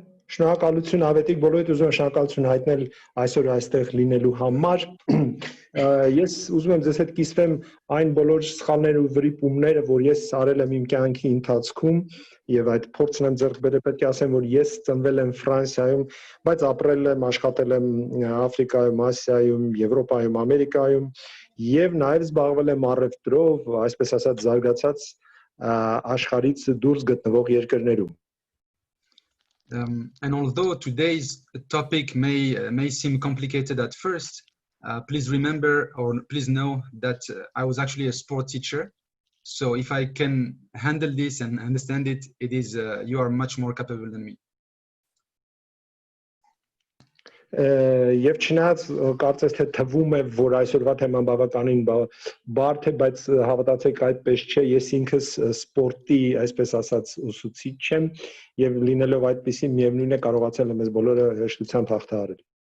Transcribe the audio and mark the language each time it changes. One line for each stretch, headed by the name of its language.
Armenian: Շնորհակալություն ավետիք բոլորիդ ուզում եմ շնորհակալություն հայտնել այսօր այստեղ լինելու համար։ Ես ուզում եմ ձեզ հետ կիսվեմ այն բոլոր սխալները ու վրիպումները, որ ես արել եմ իմ կյանքի ընթացքում եւ այդ փորձն եմ ձեռք բերել, պետք է ասեմ, որ ես ծնվել եմ Ֆրանսիայում, բայց ապրել եմ, աշխատել եմ Աֆրիկայում, Ասիայում, Եվրոպայում, Ամերիկայում եւ նաեւ զբաղվել եմ առևտրով, այսպես ասած զարգացած աշխարհից դուրս գտնվող երկրներում։
English: And although today's topic may seem complicated at first, please remember or please know that I was actually a sport teacher. So if I can handle this and understand it, you are much more capable than me.
Armenian: Եվ չնայած կարծես թե թվում է, որ այսօրվա թեման բավականին բարդ է, բայց հավատացեք այդպես չէ, ես ինքս սպորտի, այսպես ասած, ուսուցիչ եմ եւ լինելով այդպիսի միևնույն է կարողացել եմ ես բոլորը հեշտությամբ հաղթահարել։